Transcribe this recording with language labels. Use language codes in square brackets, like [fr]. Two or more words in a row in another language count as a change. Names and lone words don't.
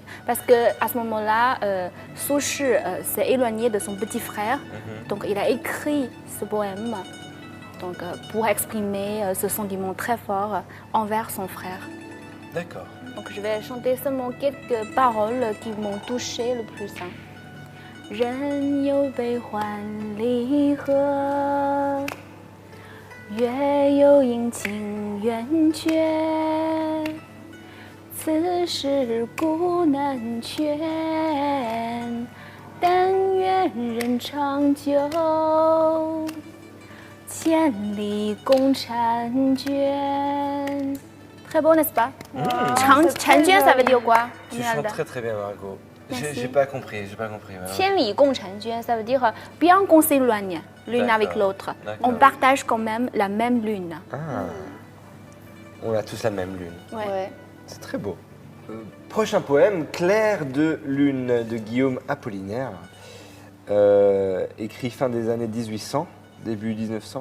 [fr] Parce qu'à ce moment-là, Su Shi s'est éloigné de son petit frère. Donc, il a écrit ce poème donc, pour exprimer ce sentiment très fort envers son frère. D'accord. Donc, je vais chanter seulement quelques paroles qui m'ont touché le plus. [zh] 人有悲欢离合，月有阴晴圆缺，此事古难全, 但愿人长久，千里共婵娟. [fr] Très beau, n'est-ce pas? Changjuan, ça veut dire quoi? Tu chantes très très bien, Margot. Merci. J'ai pas compris, j'ai pas compris. Voilà. [zh] 千里共婵娟, [fr] ça veut dire bien qu'on s'éloigne l'une D'accord, avec l'autre, d'accord. on partage quand même la même lune. Ah. On a tous la même lune. Ouais. C'est très beau. Prochain poème, Clair de lune de Guillaume Apollinaire, écrit fin des années 1800, début 1900.